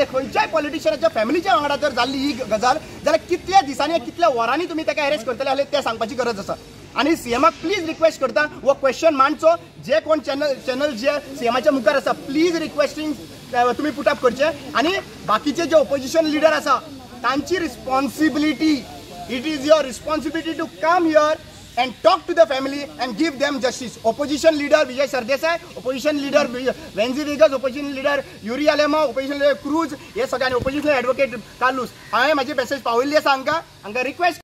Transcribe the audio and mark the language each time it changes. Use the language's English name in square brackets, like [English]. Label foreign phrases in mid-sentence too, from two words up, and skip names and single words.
[Konkani] खंयच्याय पॉलिटिशियनाच्या फॅमिलीच्या वांगडा जर जाल्ली ही गजाल जाल्यार कितल्या दिसांनी कितल्या वरांनी तुमी ताका अरेस्ट करतले जाल्यार तें सांगपाची गरज आसा आणि सीएमाक प्लीज रिक्वेस्ट करता वो क्वेश्चन मांडचो जे कोण चॅनल जे सीएमाच्या मुखार आसा [English] please requesting [Konkani] तुम्ही पुटअप करचे आणि बाकीचे जे [English] opposition leader [Konkani] आसा तांची रिस्पॉन्सिबिलिटी [English] it is your responsibility to come here and talk to the family and give them justice. Opposition leader Vijay Sardesai, opposition leader Wenzi Vegas, opposition leader Yuri Alema, opposition leader Cruz, [Konkani] हे सगळ्यांनी [English] opposition advocate Carlos. [Konkani] हांवें म्हाजी मेसेज पावयल्ली आसा हांकां रिक्वेस्ट